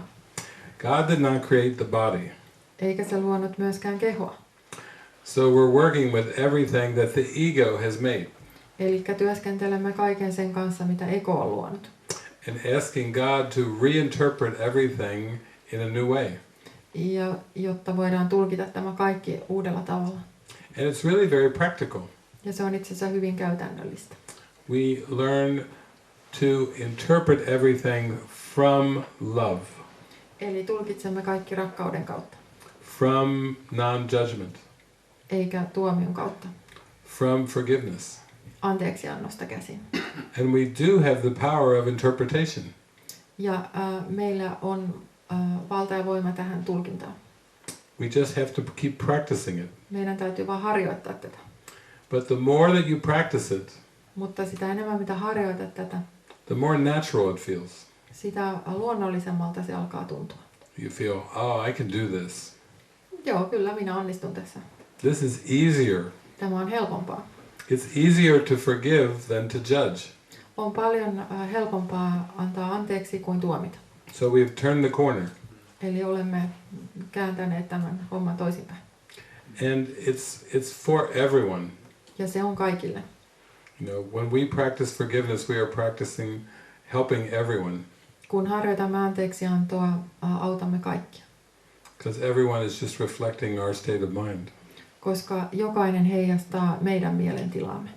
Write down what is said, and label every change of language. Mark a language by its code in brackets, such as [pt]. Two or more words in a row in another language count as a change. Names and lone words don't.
[en] God did not create the body. [fi] Eikä se luonut myöskään kehoa. [en] So we're working with everything that the ego has made. [fi] Eli työskentelemme kaiken sen kanssa, mitä ego on luonut. [en] And asking God to reinterpret everything in a new way. [fi] Ja jotta voidaan tulkita tämä kaikki uudella tavalla. [en] And it's really very practical. [fi] Ja se on itse asiassa hyvin käytännöllistä. [en] We learn to interpret everything from love. [fi] Eli tulkitsemme kaikki rakkauden kautta. [en] From non-judgment. [fi] Eikä tuomion kautta. [en] From forgiveness. [fi] Anteeksiannosta käsin. [en] And we do have the power of interpretation. [fi] Ja meillä on valta ja voima tähän tulkintaan. [en] We just have to keep practicing it. [fi] Meidän täytyy vaan harjoittaa tätä. [en] But the more that you practice it, [fi] Mutta sitä enemmän mitä harjoitat tätä, [en] the more natural it feels. [fi] sitä luonnollisemmalta se alkaa tuntua. [en] You feel, oh, I can do this. [fi] Joo, kyllä minä onnistun tässä. [en] This is easier. [fi] Tämä on helpompaa. [en] It's easier to forgive than to judge. [fi] On paljon helpompaa antaa anteeksi kuin tuomita. [en] So we've turned the corner. [fi] Eli olemme kääntäneet tämän homman toisinpäin. [en] And it's for everyone. [fi] Ja se on kaikille. [en] You know, when we practice forgiveness, we are practicing helping everyone. [fi] Kun harjoitamme anteeksiantoa, autamme kaikkia. [en] Because everyone is just reflecting our state of mind. [fi] Koska jokainen heijastaa meidän mielentilaamme.